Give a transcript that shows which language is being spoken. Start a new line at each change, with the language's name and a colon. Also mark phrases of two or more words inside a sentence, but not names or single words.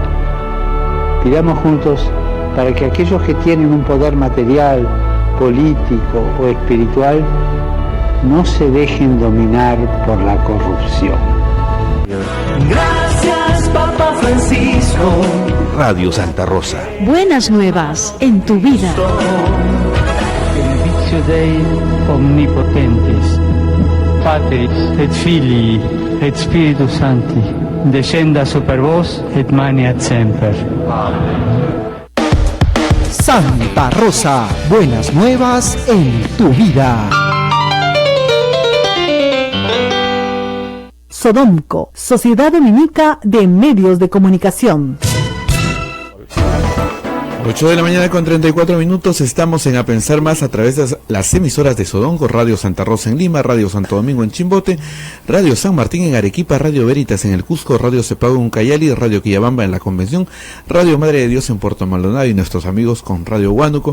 Spanish: Pidamos juntos para que aquellos que tienen un poder material, político o espiritual no se dejen dominar por la corrupción. Gracias, Papa Francisco. Radio Santa Rosa. Buenas nuevas en tu vida.
Latin: Benedictio Dei omnipotentis, Patris et Filii et Spiritus Sancti, descenda super vos et maniat semper.
Spanish: Santa Rosa, buenas nuevas en tu vida. Sodomco, Sociedad Dominica de Medios de Comunicación. 8 de la mañana con 34 minutos, estamos en A Pensar Más a través de las emisoras de Sodonco, Radio Santa Rosa en Lima, Radio Santo Domingo en Chimbote, Radio San Martín en Arequipa, Radio Veritas en el Cusco, Radio Cepago en Ucayali, Radio Quillabamba en la Convención, Radio Madre de Dios en Puerto Maldonado y nuestros amigos con Radio Huánuco.